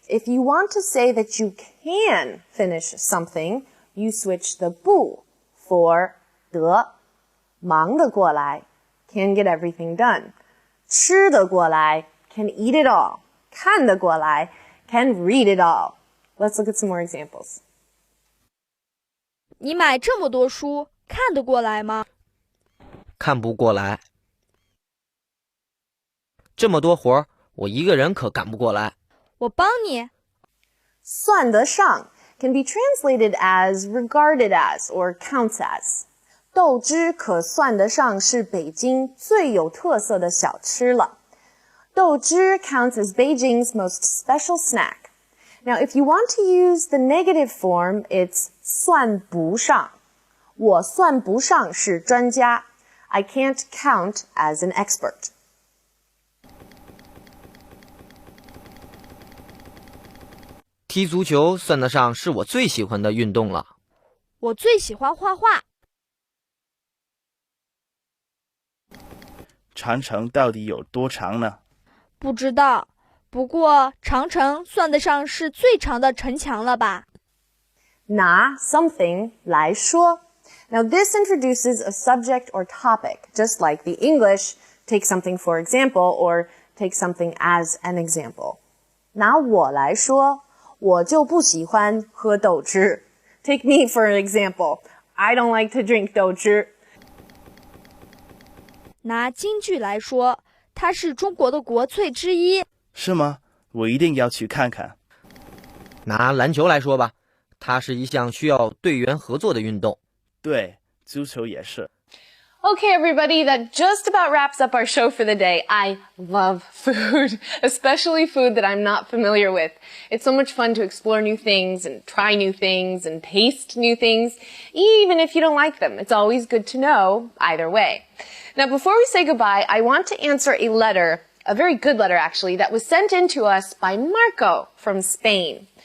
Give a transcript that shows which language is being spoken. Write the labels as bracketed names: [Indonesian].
[English] If you want to say that you can finish something, you switch the 不 for 得. 忙得过来, can get everything done. 吃得过来, can eat it all. 看得过来, can read it all. Let's look at some more examples. [Chinese] 你买这么多书，看得过来吗？看不过来。这么多活儿，我一个人可赶不过来。我帮你。 [English] 算得上 can be translated as regarded as or counts as. [Chinese] 豆汁可算得上是北京最有特色的小吃了。 [English] 豆汁 counts as Beijing's most special snack. Now, if you want to use the negative form, it's 算不上。 [Chinese] 我算不上是专家。 [English] I can't count as an expert. [Chinese] 踢足球算得上是我最喜欢的运动了。我最喜欢画画。长城到底有多长呢？不知道，不过长城算得上是最长的城墙了吧？拿 something 来说。 [English] Now this introduces a subject or topic, just like the English take something for example or take something as an example. [Chinese] 拿我来说，我就不喜欢喝豆汁。 [English] Take me for an example. I don't like to drink 豆汁。 [Chinese] 拿京剧来说，它是中国的国粹之一。是吗？我一定要去看看。拿篮球来说吧，它是一项需要队员合作的运动。对，足球也是。 [English] Okay, everybody, that just about wraps up our show for the day. I love food, especially food that I'm not familiar with. It's so much fun to explore new things and try new things and taste new things, even if you don't like them. It's always good to know either way. Now, before we say goodbye, I want to answer a letter, a very good letter actually, that was sent in to us by Marco from Spain.